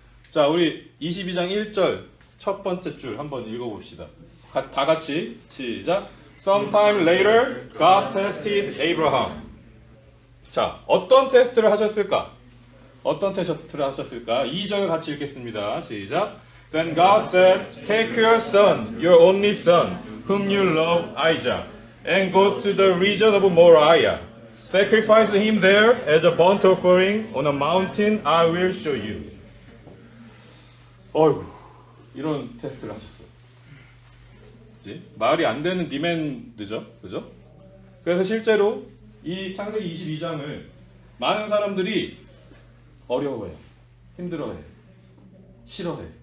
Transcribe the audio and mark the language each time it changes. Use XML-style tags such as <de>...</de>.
<ko>자, 우리 22장 1절 첫 번째 줄 한번 읽어봅시다.</ko> <en>다 같이 시작. Sometime later, God tested Abraham.</en> <ko>자, 어떤 테스트를 하셨을까? 어떤 테스트를 하셨을까? 2절 같이 읽겠습니다. 시작.</ko> <en>Then God said, Take your son, your only son, whom you love, Isaac, and go to the region of Moriah. Sacrifice him there as a burnt offering on a mountain I will show you.</en> <ko>어휴, 이런 테스트를 하셨어요. 그치? 말이 안 되는 디맨드죠, 그죠? 그래서 실제로 이 창세기 22장을 많은 사람들이 어려워해요, 힘들어해요, 싫어해요.</ko>